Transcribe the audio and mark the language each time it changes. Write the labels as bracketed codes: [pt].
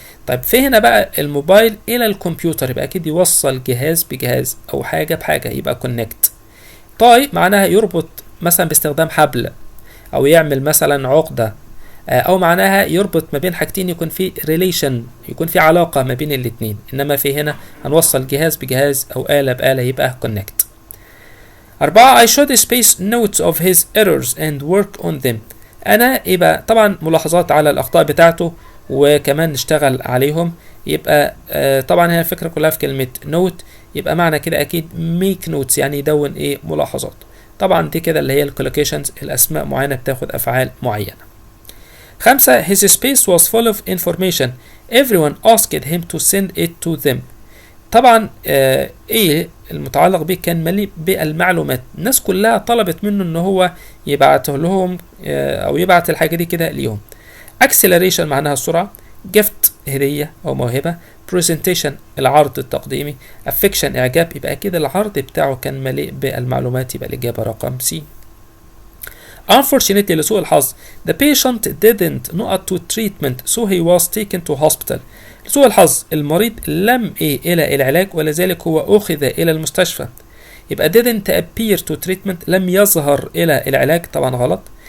[ar] طيب في هنا بقى الموبايل الى الكمبيوتر، يبقى اكيد يوصل جهاز بجهاز او حاجة بحاجة، يبقى كونكت. تاي معناها يربط مثلا باستخدام حبل، او يعمل مثلا عقدة، او معناها يربط ما بين حاجتين، يكون في ريليشن، يكون في علاقة ما بين الاتنين. انما في هنا هنوصل جهاز بجهاز او آلة بآلة، يبقى connect. [en] 4. I should space notes of his errors and work on them. [ar] انا يبقى طبعا ملاحظات على الاخطاء بتاعته وكمان نشتغل عليهم. يبقى طبعا هنا الفكرة كلها في كلمة note، يبقى معنى كده اكيد [en] make notes [ar] يعني يدون ايه ملاحظات. طبعا دي كده اللي هي الكولوكيشنز، الاسماء معينة بتاخد افعال معينة. 5. [en] His space was full of information. Everyone asked him to send it to them. [ar] طبعا ايه المتعلق به كان مليء بالمعلومات، الناس كلها طلبت منه ان هو يبعته لهم او يبعت الحاجة دي كده ليهم. acceleration معناها السرعة. gift هدية او موهبة. presentation العرض التقديمي. affection اعجاب، يبقى كده العرض بتاعه كان مليء بالمعلومات، يبقى الاجابة رقم سي. [en] Unfortunately [ar] لسوء الحظ [en] the patient didn't know to treatment so he was taken to hospital. [ar] لسوء الحظ المريض لم إلى العلاج ولذلك هو أخذ إلى المستشفى. يبقى [en] didn't appear to treatment [ar] لم يظهر إلى العلاج، طبعا غلط.